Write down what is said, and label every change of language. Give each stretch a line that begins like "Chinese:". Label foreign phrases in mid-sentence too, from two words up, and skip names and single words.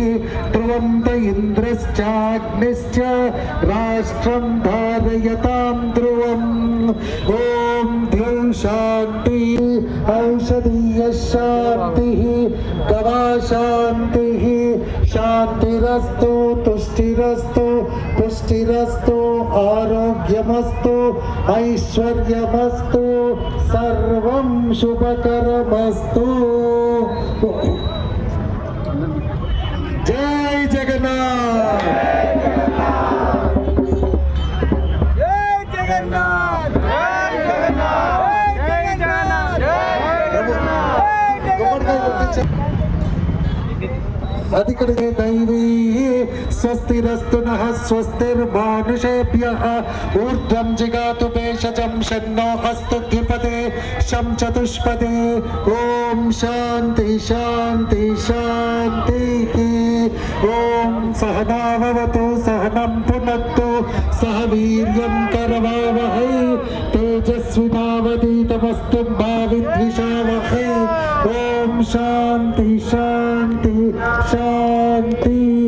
Sanskrit: ध्रुवं त इन्द्रश्चाग्निश्च राष्ट्रं धारयतां ध्रुवम् ॐ द्यौः शान्तिः औषधीय शान्तिः गवा शान्तिः शान्तिरस्तु तुष्टिरस्तु पुष्टिरस्तु आरोग्यमस्तु ऐश्वर्यमस्तु सर्वं शुभकरमस्तु। जय जगन्नाथ, जय जगन्नाथ, जय जगन्नाथ, जय जगन्नाथ, जय जगन्नाथ. अधिकृते दैवी स्वस्तिरस्तु नः स्वस्तिर्मानुषेभ्यः ऊर्ध्वं जिगातु भेषजं शन्नो अस्तु द्विपदे शं चतुष्पदे ॐ शान्ति शान्ति शान्तिः ॐ सहनाववतु सहनं पुनक्तु सह वीर्यं करवावहै तेजस्विनावधीतमस्तु मा विद्विषावहै ॐ शान्ति शान्ति शांति।